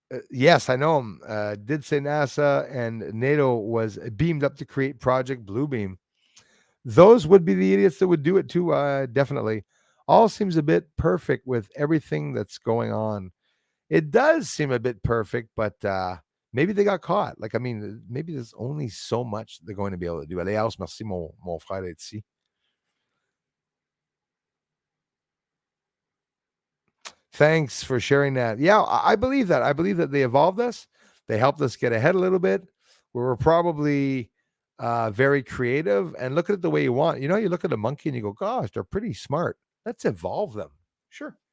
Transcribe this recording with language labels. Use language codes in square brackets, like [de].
[en] Yes, I know him. Did say NASA and NATO was beamed up to create Project Bluebeam. Those would be the idiots that would do it too, definitely. All seems a bit perfect with everything that's going on. It does seem a bit perfect, but maybe they got caught. Like, I mean, maybe there's only so much they're going to be able to do. [fr] Allez, merci, mon frère d'être ici. [en] Thanks for sharing that. Yeah, I believe that. I believe that they evolved us. They helped us get ahead a little bit. We were probably very creative. And look at it the way you want. You know, you look at a monkey and you go, gosh, they're pretty smart. Let's evolve them. Sure.